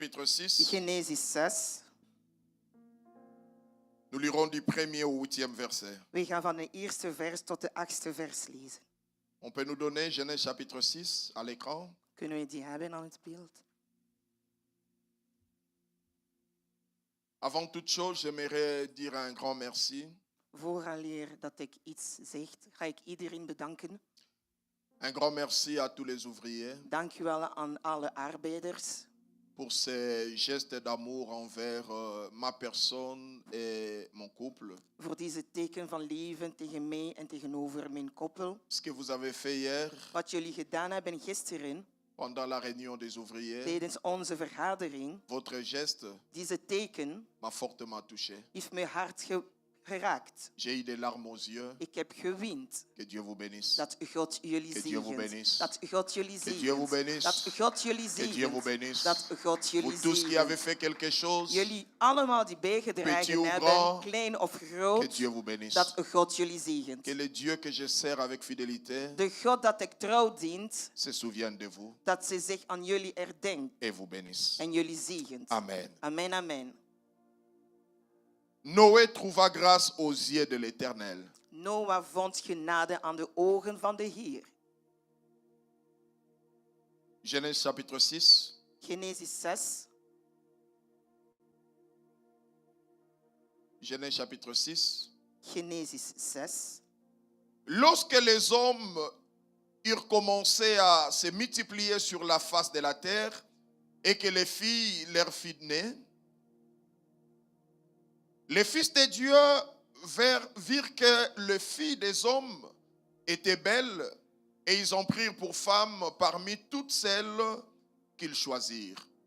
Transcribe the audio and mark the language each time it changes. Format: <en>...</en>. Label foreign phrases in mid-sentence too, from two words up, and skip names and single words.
<fr>chapitre 6.</fr> <nl>Genesis 6.</nl> <fr>Nous lirons du 1er au 8e verset.</fr> <nl>We gaan van de eerste vers tot de 8e vers lezen.</nl> <fr>On peut nous donner Genèse chapitre 6 à l'écran.</fr> <nl>Kunnen we die hebben aan het beeld?</nl> <fr>Avant toute chose, j'aimerais dire un grand merci.</fr> <nl>Vooraleer dat ik iets zeg, ga ik iedereen bedanken.</nl> <fr>Un grand merci à tous les ouvriers</fr> <nl>Dank u wel aan alle arbeiders</nl> <fr>pour ces gestes d'amour envers ma personne et mon couple.</fr> <nl>voor deze teken van liefde tegen mij en tegenover mijn koppel.</nl> <fr>Ce que vous avez fait hier</fr> <nl>Wat jullie gedaan hebben gisteren</nl> <fr>pendant la réunion des ouvriers,</fr> <nl>tijdens onze vergadering,</nl> <fr>votre geste</fr> <nl>deze teken</nl> <fr>m'a fortement touché.</fr> <nl>heeft mijn hart geraakt.</nl> <fr>J'ai eu des larmes aux yeux.</fr> <nl>Ik heb geweend.</nl> <fr>Que Dieu vous bénisse.</fr> <nl>Dat God jullie</nl> <fr>Que Dieu vous</fr> <nl>zegent.</nl> <fr>bénisse.</fr> <nl>Dat God jullie</nl> <fr>Que Dieu vous</fr> <nl>zegent.</nl> <fr>bénisse.</fr> <nl>Dat God jullie</nl> <fr>Que Dieu vous</fr> <nl>zegent.</nl> <fr>bénisse.</fr> <nl>Dat God jullie</nl> <fr>Pour tous qui avez</fr> <nl>zegent.</nl> <fr>fait quelque chose,</fr> <nl>Jullie allemaal die</nl> <fr>Petit</fr> <nl>bijgedragen</nl> <fr>ou</fr> <nl>hebben,</nl> <fr>grand,</fr> <nl>klein of</nl> <fr>que</fr> <nl>groot,</nl> <fr>Dieu vous bénisse.</fr> <nl>dat God jullie zegent.</nl> <fr>Que le Dieu que je sers avec fidélité</fr> <nl>De God dat ik trouw dient,</nl> <fr>se souvienne de vous</fr> <nl>dat ze zich aan jullie erdenkt</nl> <fr>et vous bénisse.</fr> <nl>en jullie zegent.</nl> <fr>Amen.</fr> <nl>Amen, amen.</nl> <fr>Noé trouva grâce aux yeux de l'Éternel.</fr> <nl>Noah vond genade aan de ogen van de Heer.</nl> <fr>Genèse chapitre 6.</fr> <nl>Genesis 6.</nl> <fr>Genèse chapitre 6.</fr> <nl>Genesis 6.</nl> <fr>Lorsque les hommes eurent commencé à se multiplier sur la face de la terre et que les filles leur furent nées, les fils de Dieu virent que les filles des hommes étaient belles et ils en prirent pour femmes parmi toutes celles qu'ils choisirent.</fr>